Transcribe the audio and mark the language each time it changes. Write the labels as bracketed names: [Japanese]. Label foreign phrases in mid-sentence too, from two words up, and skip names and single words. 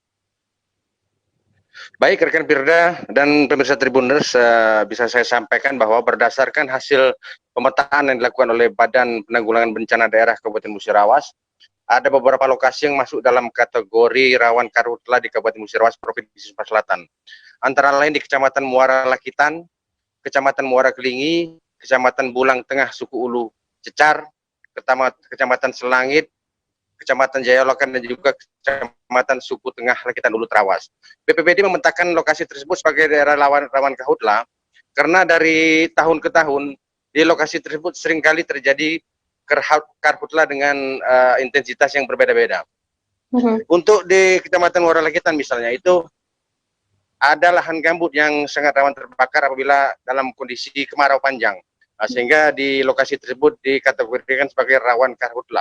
[Indonesian] Baik, rekan Firda dan pemirsa Tribuners, bisa saya sampaikan bahwa berdasarkan hasil pemetaan yang dilakukan oleh Badan Penanggulangan Bencana Daerah Kabupaten Musirawas, ada beberapa lokasi yang masuk dalam kategori rawan karhutla di Kabupaten Musirawas, Provinsi Sumatera Selatan. Antara lain di Kecamatan Muara Lakitan, Kecamatan Muara Kelingi, Kecamatan Bulang Tengah, Suku Ulu Cecar, Kecamatan Selangit, Kecamatan Jayalokan, dan juga Kecamatan Suku Tengah Lakitan Ulu Trawas. BPBD memetakan lokasi tersebut sebagai daerah rawan karhutla karena dari tahun ke tahun di lokasi tersebut seringkali terjadi karhutla dengan intensitas yang berbeda-beda. Untuk di Kecamatan Muara Lakitan misalnya, itu ada lahan gambut yang sangat rawan terbakar apabila dalam kondisi kemarau panjang, sehingga di lokasi tersebut dikategorikan sebagai rawan karhutla.